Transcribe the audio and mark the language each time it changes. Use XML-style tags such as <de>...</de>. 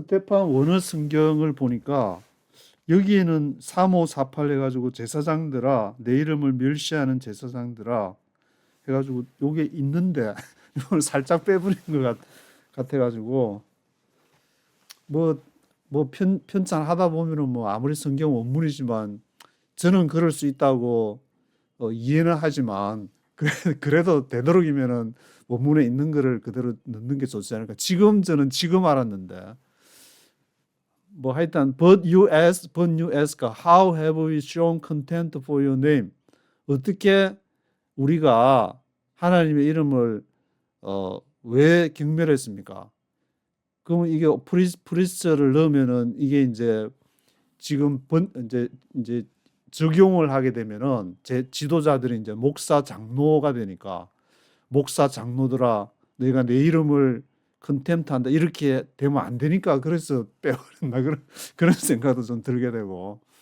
<ko>원어 성경을 보니까 여기에는 3548 해가지고 제사장들아 내 이름을 멸시하는 제사장들아 해가지고 요게 있는데 이걸 살짝 빼버린 것 같아가지고 뭐 편찬하다 보면은 뭐 아무리 성경 원문이지만 저는 그럴 수 있다고 이해는 하지만 그래도 되도록이면은 원문에 있는 거를 그대로 넣는 게 좋지 않을까. 저는 지금 알았는데 뭐 하여튼</ko> <en>but you ask how have we shown contempt for your name?</en> <ko>어떻게 우리가 하나님의 이름을 왜 경멸했습니까? 그러면 이게 프리스트를 넣으면은 이게 이제 지금 이제 적용을 하게 되면은 제 지도자들이 이제 목사 장로가 되니까 목사 장로들아 너희가 내 이름을 컨템트한다 이렇게 되면 안 되니까 그래서 빼버렸나 그런 생각도 좀 들게 되고</ko>